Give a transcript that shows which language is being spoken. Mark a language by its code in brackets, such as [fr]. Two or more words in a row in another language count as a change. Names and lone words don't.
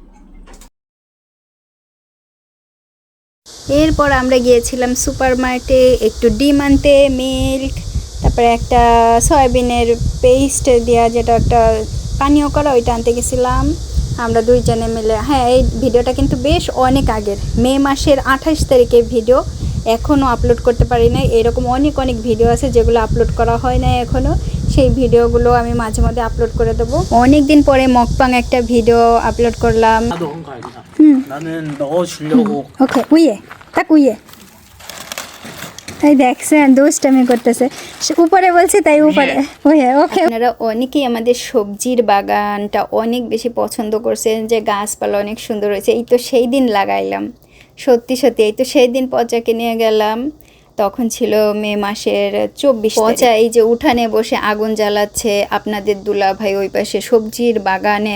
[bn] এরপর আমরা গিয়েছিলাম সুপার মার্কেটে একটু ডিম আনতে, মিল্ক, তারপরে একটা সয়াবিনের পেস্ট দেওয়া যেটা একটা পানীয় করা, ওইটা আনতে গেছিলাম আমরা দুইজনে মিলে। হ্যাঁ, এই ভিডিওটা কিন্তু বেশ অনেক আগের, মে মাসের 28 তারিখের ভিডিও, এখনও আপলোড করতে পারি নাই। এরকম অনেক অনেক ভিডিও আছে যেগুলো আপলোড করা হয় না এখনও, সেই ভিডিওগুলো আমি মাঝে মধ্যে আপলোড করে দেবো। অনেক দিন পরে মকপাং একটা ভিডিও আপলোড করলাম। [ko] 나도 그런 거 아니야. 나는 넣어주려고. [bn] ওকে, [ko] 위에 탁 위에, [bn] এই দেখছেন দুষ্টামি করতেছে, উপরে বলছি তাই উপরে। ওকে, আপনারা অনেকেই আমাদের সবজির বাগানটা অনেক বেশি পছন্দ করছেন, যে গাছপালা অনেক সুন্দর হয়েছে। এই তো সেই দিন লাগাইলাম, সত্যি সত্যি এই তো সেই দিন পচাকে নিয়ে গেলাম, তখন ছিল মে মাসের 24 পচা এই যে উঠানে বসে আগুন জ্বালাচ্ছে আপনাদের দুলাভাই ওই পাশে সবজির বাগানে।